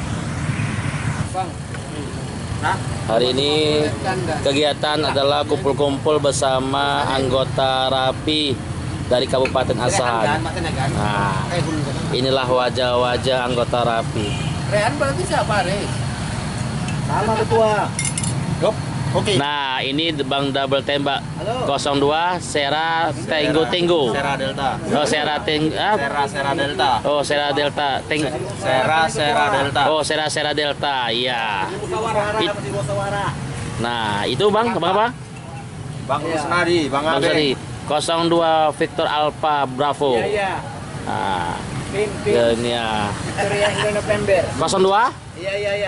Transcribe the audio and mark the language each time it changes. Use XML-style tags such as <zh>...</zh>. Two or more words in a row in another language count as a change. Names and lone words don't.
<id>Hari ini kegiatan adalah kumpul-kumpul bersama anggota rapi dari Kabupaten Asahan. Nah, inilah wajah-wajah anggota rapi. Rehan berarti siapa, Re? Sama ketua. Oke. Nah, ini Bang Double Tembak. Halo. 02 Sera Tenggo. Sera Delta. Oh, Sera Delta. Oh, Sera Delta. Sera Delta. Oh, Sera Delta. Iya. Nah, itu Bang apa? Bang Rusnadi, Bang Bang Ade. Sari. 02 Victor Alpha Bravo. Iya. Nah, Pimpin ini ya. Victoria India November. 02 Iya.</id>